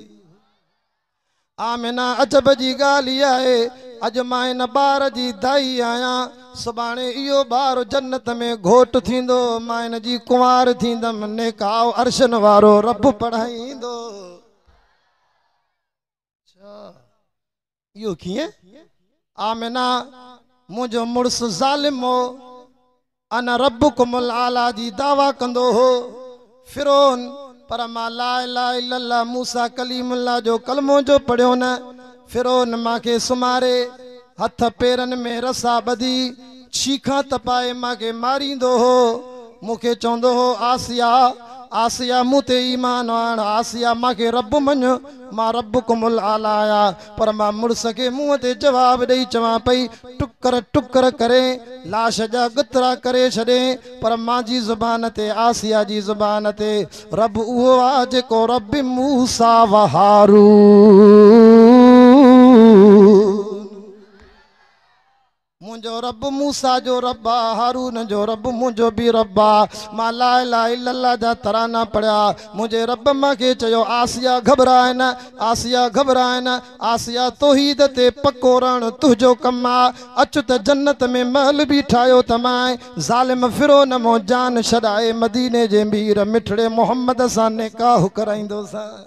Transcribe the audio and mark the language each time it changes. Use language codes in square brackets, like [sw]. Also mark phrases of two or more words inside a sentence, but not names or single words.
[sd] आमिना अजब जी ॻाल्हि इहा आहे अॼु मां इन ॿार जी दाई आहियां सुभाणे इहो ॿार जन्नत में घोट थींदो मां इन जी कुंवार थींदमि नेकाओ अर्शन वारो रब पढ़ाईंदो इहो कीअं आमिना मुंहिंजो मुड़ुसु ज़ालिम हो [ar] أنا ربكم الأعلى [sd] जी दावा कंदो हो फिरौन पर मां [ar] لا إله إلا الله موسى كليم الله [sd] जो कलमो जो पढ़ियो न फिरौन मांखे सुमारे हथ पेरनि में रसा ॿधी छीखा तपाए मांखे मारींदो हो मूंखे चवंदो हो आसिया आसिया मूं ते ईमान आण आसिया मांखे रब मञ मां [ar] ربكم الأعلى [sd] आया पर मां मुड़स खे मुंहं ते जवाब ॾेई चवां पई टुकर टुकर करे लाश जा गुतरा करे छॾे पर मां जी ज़ुबान ते आसिया जी ज़ुबान ते रब उहो आहे जेको रब मूसा व हारून मुंहिंजो रब मूसा जो रब आहे हारून जो रब मुंहिंजो बि रब आहे मां [ar] لا إله إلا الله [sd] जा तराना पढ़िया मुंहिंजे रब मूंखे चयो आसिया घबराए न आसिया घबराए न आसिया तौहीद ते पको रहणु तुंहिंजो कमु आहे अच त जन्नत में महल बि ठाहियो त मां ज़ालिम फिरौन मां जान छॾाए मदीने जे मीर मिठड़े मोहम्मद सां निकाह कराईंदोसां